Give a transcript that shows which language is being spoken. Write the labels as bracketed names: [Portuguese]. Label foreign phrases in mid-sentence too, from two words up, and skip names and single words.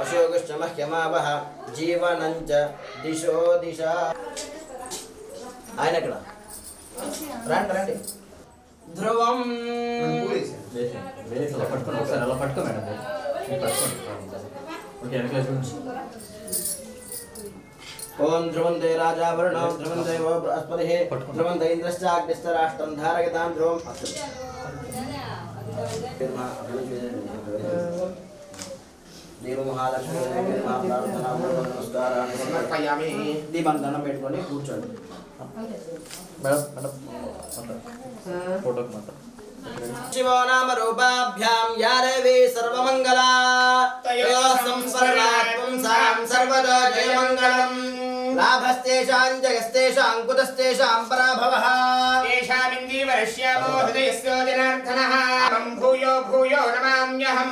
[Sanskrit] योगश्च मह्यमावह जीवनं च दिशो दिशा [Telugu] ఆయన ఇక్కడ రండి రండి [Sanskrit] ధ్రువం [Telugu] పట్టుకోండి ఒకసారి అలా పట్టుకో మేడం ఓకే [Sanskrit] ఓం ధ్రువంతే రాజా వరుణో ధ్రువంతే వో బృహస్పతిః ధ్రువంతే ఇంద్రశ్చాగ్నిశ్చ రాష్ట్రం ధారయతాం ధ్రువం దేవ మహాలక్ష్మి నమస్కారాన్ని సమర్పయామి. [Telugu] దీపం దండం పెట్టుకొని కూర్చోండి మేడం మేడం ఫోటోకి మాత్రం [Sanskrit] शिवो नाम रूपाभ्यां या देवी सर्वमंगला तयोः संस्मरणात् पुंसां सर्वदा जयमंगलम् लाभस्तेषां जयस्तेषां कुतस्तेषां पराभवः येषामिन्दीवरश्यामो हृदयस्य जनार्दनः मम भूयो भूयो नमाम्यहम्